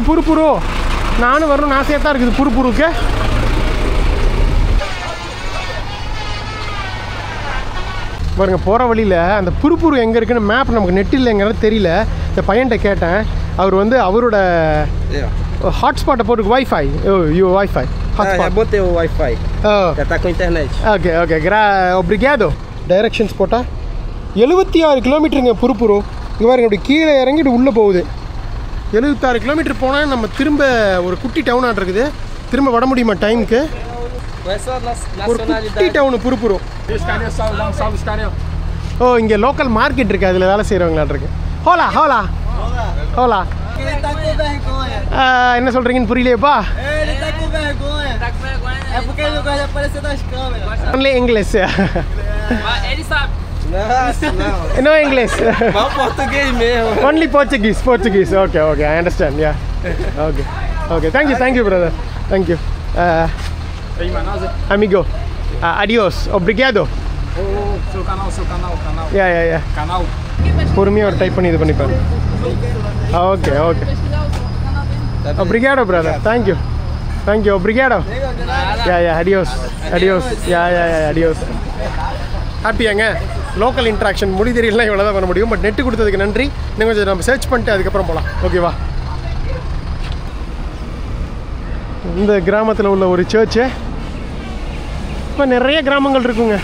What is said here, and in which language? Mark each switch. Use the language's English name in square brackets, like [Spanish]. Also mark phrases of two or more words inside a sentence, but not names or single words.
[Tamil] புரிப்புரு நானும் வரணும், ஆசையாக தான் இருக்குது புரிப்புருக்கு. பாருங்க, போகிற வழியில் அந்த புரிப்புரு எங்கே இருக்குன்னு மேப் நமக்கு நெட் இல்லைங்கிறது தெரியல. இந்த பையன்கிட்ட கேட்டேன், அவர் வந்து அவரோட ஹாட்ஸ்பாட்டை போட்டு [English] Wi-Fi Wi-Fi [Portuguese] botei o Wi-Fi. Já tá com internet. [English] okay okay obrigado. [Tamil] டைரக்ஷன்ஸ் போட்டால் 76 கிலோமீட்டருங்க புருப்புரு. இங்கே பாருங்க, அப்படி கீழே இறங்கி இப்படி உள்ளே போகுது. 76 கிலோமீட்டர் போனால் நம்ம திரும்ப ஒரு குட்டி டவுன் ஆட் இருக்குது. திரும்ப வர முடியுமா டைமுக்கு? ஒரு குட்டி டவுனு புருப்புரு. ஓ, இங்கே லோக்கல் மார்க்கெட் இருக்குது, அதில் வேலை செய்கிறவங்களாட் இருக்கு. [Spanish] hola hola hola. [Tamil] என்ன சொல்கிறீங்கன்னு புரியலையப்பா. [English] Only English. [Portuguese] Ele sabe. [English] No English. [Portuguese] Fala português mesmo. [English] Only Portuguese. Okay, I understand. Yeah. Okay. Thank you, brother. Thank you. [Portuguese] Amigo. Adios. Obrigado. Seu canal. [English] Yeah. [Portuguese] Canal. [Tamil] பொறுமையாக ஒரு டைப் பண்ணி இது பண்ணிப்பாரு. [English] ஓகே. [Portuguese] Obrigado, [English] brother. Thank you. Obrigado. Yeah. Adios. Yeah. Adios. [Tamil] ஹாப்பியாங்க. [English] local interaction [Tamil] மொழி தெரியலாம், இவ்வளோ தான் பண்ண முடியும். பட் நெட்டு கொடுத்ததுக்கு நன்றி. இன்னும் கொஞ்சம் நம்ம சர்ச் பண்ணிட்டு அதுக்கப்புறம் போகலாம். ஓகேவா? இந்த கிராமத்தில் உள்ள ஒரு சர்ச்சு. இப்போ நிறைய கிராமங்கள் இருக்குங்க.